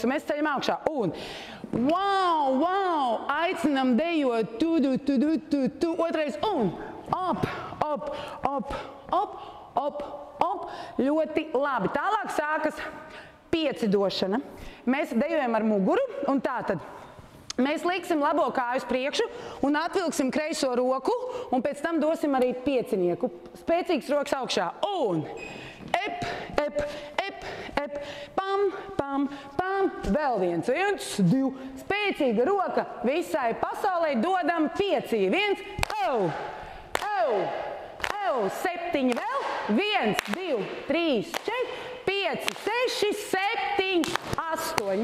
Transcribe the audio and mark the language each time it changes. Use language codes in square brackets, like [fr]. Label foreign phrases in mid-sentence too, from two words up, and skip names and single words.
[lv] Un mēs ceļam augšā. Un wow, wow, aicinam dejot, tu, otrais, un op, op, op, op, op, op. Ļoti labi. Tālāk sākas piecidošana. Mēs dejojam ar muguru un tātad. Mēs liksim labo kāju uz priekšu un atvilksim kreiso roku un pēc tam dosim arī piecinieku. Spēcīgs rokas augšā. Un ep, ep, ep, ep, pam, pam, pam. Vēl 1, 2. Spēcīga roka visai pasaulē. Dodam 5. 1, au, au, au. 7 vēl. 1, 2, 3, 4. 5, 6, 7, 8.